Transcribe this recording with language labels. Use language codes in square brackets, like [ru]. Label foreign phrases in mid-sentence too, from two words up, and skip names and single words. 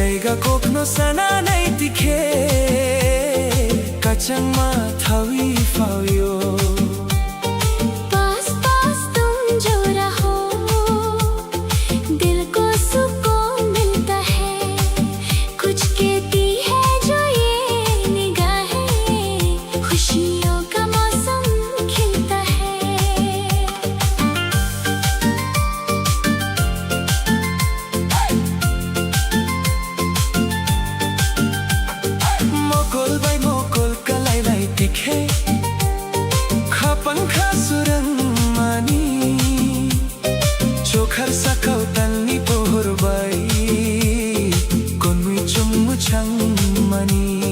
[trp] Zajaga kokno sana naitike Kacang mathawi fauyo [hi] पास पास तुम जो रहो दिल को सुकून मिलता है कुछ कहती है जो ये निगाहें खुशियों का मौसम खिलता है [trp] Mokol bay mokol kalay lay tikhe Khapang khasurang mani Chokhar sakau talni pohor bay Konmui chummu chang mani